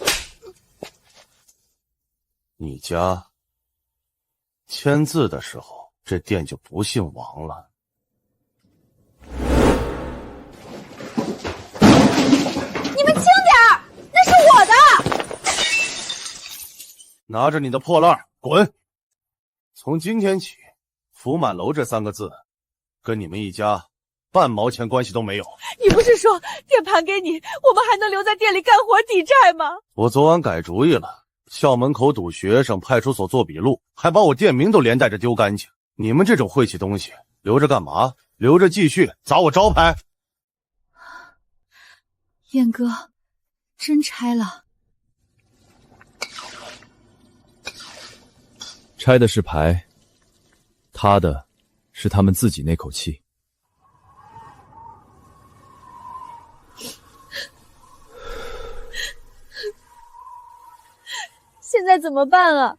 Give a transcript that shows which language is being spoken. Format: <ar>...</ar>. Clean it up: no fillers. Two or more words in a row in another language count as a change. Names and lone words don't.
<zh>你家簽字的時候，這店就不姓王了。你們輕點兒，那是我的。拿着你的破爛滾！從今天起，福滿樓這3個字跟你們一家半毛錢關係都沒有。你不是說店盤給你，我們還能留在店裡幹活抵債嗎？我昨晚改主意了，校門口堵學生，派出所做筆錄，還把我店名都連帶着丟乾淨。你們這種晦氣東西留着幹嘛？留着繼續砸我招牌。燕哥，真拆了？拆的是牌，他的是他們自己那口氣。現在怎麼辦啊？</zh>